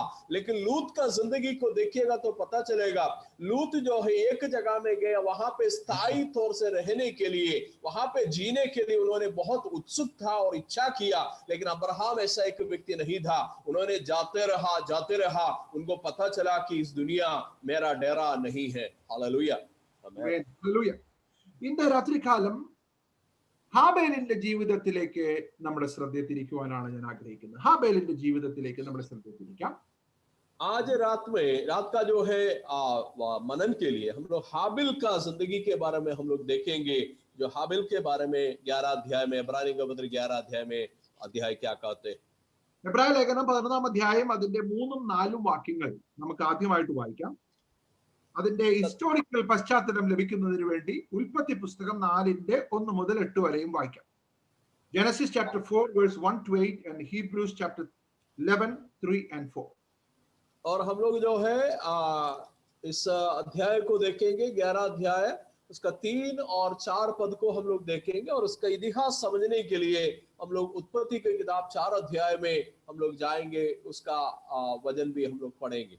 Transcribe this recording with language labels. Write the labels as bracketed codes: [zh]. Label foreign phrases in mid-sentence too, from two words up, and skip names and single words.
[hi] लेकिन लूत का जिंदगी को देखिएगा तो पता चलेगा, लूत जो है एक जगह में गया, वहां पे स्थायी तौर से रहने के लिए, वहां पे जीने के लिए उन्होंने बहुत उत्सुक था और इच्छा किया। लेकिन अब्राहम ऐसा एक व्यक्ति नहीं था। उन्होंने जाते रहा, उनको पता चला कि इस दुनिया मेरा डेरा नहीं है। हालेलुया, [en] Amen. Hallelujah. [ml] ഇന്ന് രാത്രികാലം ഹാബേലിന്റെ ജീവിതത്തിലേക്ക് നമ്മുടെ ശ്രദ്ധ തിരിക്കുവാനാണ് ഞാൻ ആഗ്രഹിക്കുന്നത്. ഹാബേലിന്റെ ജീവിതത്തിലേക്ക് നമ്മുടെ ശ്രദ്ധ തിരിക്കാം. [hi] आज रात का जो है मनन के लिए हम लोग हाबिल का जिंदगी के बारे में हम लोग देखेंगे। जो हाबिल के बारे में 11 अध्याय में, इब्रानी का पत्र 11 अध्याय में अध्याय क्या कहते हैं? [ml] എബ്രായ ലേഖനം 11-ാം അധ്യായം അതിന്റെ 3-4 വാക്യങ്ങൾ നമുക്ക് ആദ്യമായിട്ട് വായിക്കാം. അതിന്റെ ഹിസ്റ്റോറിക്കൽ പശ്ചാത്തലം ലഭിക്കുന്നതിന് വേണ്ടി ഉൽപ്പത്തി പുസ്തകം 4-ന്റെ 1 മുതൽ 8 വരെയും വായിക്കാം. [en] Genesis chapter 4 verse 1 to 8 and Hebrews chapter 11 3 and 4. [hi] और हम लोग जो है इस अध्याय को देखेंगे, 11 अध्याय, उसका 3 और 4 पद को हम लोग देखेंगे, और उसका इतिहास समझने के लिए हम लोग उत्पत्ति की किताब 4 अध्याय में हम लोग जाएंगे, उसका वजन भी हम लोग पढ़ेंगे।